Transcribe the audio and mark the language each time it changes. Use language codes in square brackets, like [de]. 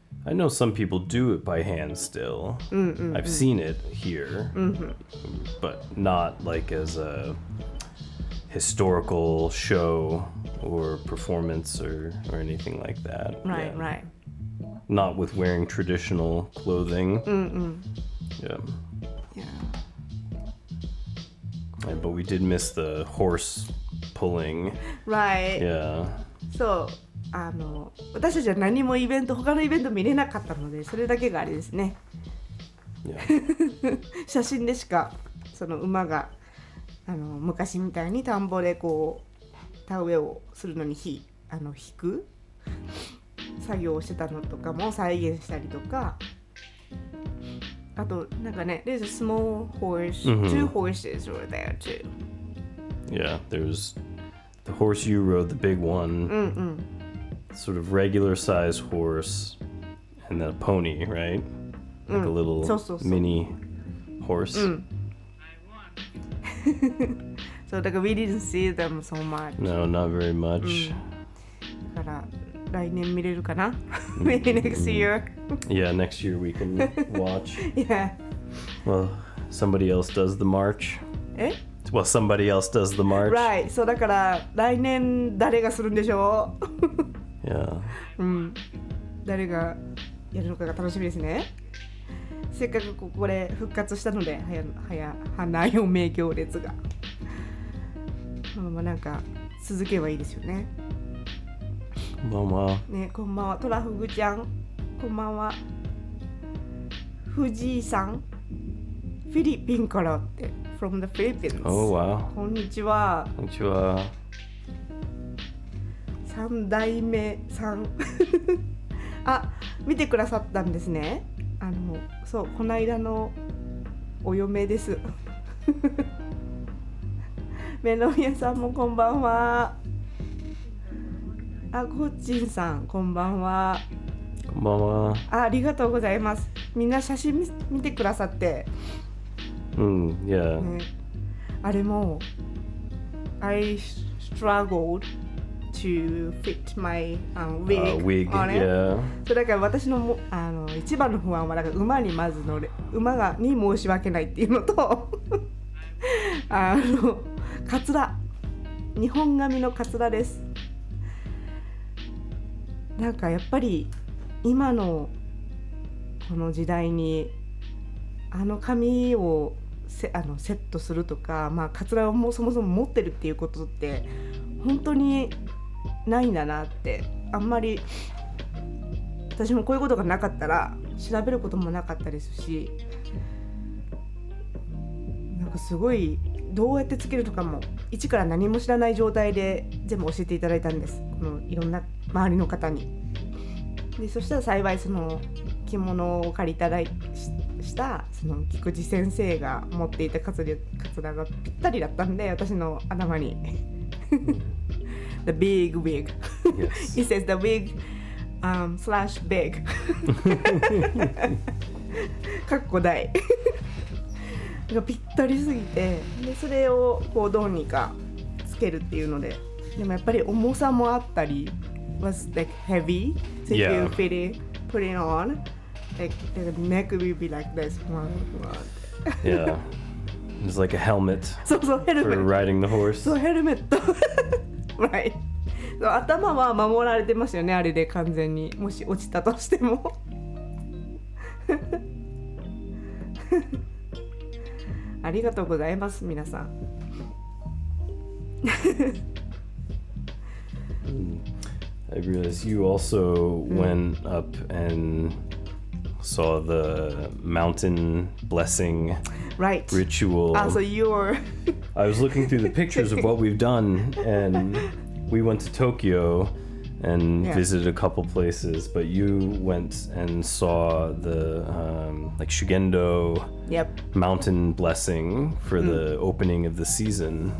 [en] I know some people do it by hand still. I've seen it here, but not like as a historical show or performance or anything like that. Right. Not with wearing traditional clothing. Yeah. But we did miss the horse pulling. Right. Yeah. [ja] そう私たちは何も他のイベント見れなかったので、それだけがあれですね。 [en] Yeah. [ja] 写真でしかその馬が昔みたいに田んぼでこう田植えをするのに引く作業をしてたのとかも再現したりとか。あとなんかね、 [en] there's a small horse, two horses were there too. Yeah, there's the horse you rode, the big one, sort of regular size horse, and then a pony, right? Like a little mini horse. So like we didn't see them so much. No, not very much. [ja] だから来年見れるかな? [en] Maybe next year. Yeah, next year we can watch. Yeah. Well, somebody else does the march. Well, somebody else does the march. Right. [ja] そうだから来年誰がするんでしょう? [en] Yeah. [ja] 誰がやるのかが楽しみですね。せっかくこれ復活したので、花嫁行列が。なんか続けばいいですよね。こんばんは。ね、こんばんは。トラフグちゃん、こんばんは。藤井さん、フィリピンからって、 [en] from the Philippines. [ja] Oh, wow. こんにちは。こんにちは。 3代目さん。あ、見てくださったんですね。そう、この間のお嫁です。メロミヤさんもこんばんは。あ、コッチンさんこんばんは。こんばんは。ありがとうございます。みんな写真見てくださって。 [en] Yeah. [ja] ね、あれも [en] I struggled to fit my wig on it. Yeah. [ja] そうだから私の一番の不安はだから馬にまず馬に申し訳ないっていうのとカツラ、日本髪のカツラです。なんかやっぱり今のこの時代に髪をセットするとか、まあ、カツラをもそもそも持ってるっていうことって本当にないんだなって。あんまり私もこういうことがなかったら調べることもなかったですし、なんかすごいどうやってつけるとかも一から何も知らない状態で全部教えていただいたんです、このいろんな周りの方に。でそしたら幸いその着物を借りたらしたその菊池先生が持っていたカツラがぴったりだったんで、私の頭に [en] The big wig Yes. It says the wig slash big [ja] かっこ大がぴったりすぎて、でそれをこうどうにかつけるっていうので、でもやっぱり重さもあったり [en] was like heavy, so if you put it on like the neck will be like this. Yeah. It's like a helmet [ja] そうそう、ヘルメ [en] for [ja] ット。 [en] riding the horse. [ja] そう、ヘルメット。 [en] right. [ja] そう、頭は守られてますよね、あれで完全に。もし落ちたとしても。ありがとうございます、皆さん。 [en] I realized you also went up and saw the mountain blessing Right. ritual. So you're I was looking through the pictures of what we've done, and we went to Tokyo and visited a couple places, but you went and saw the like Shugendo mountain blessing for the opening of the season.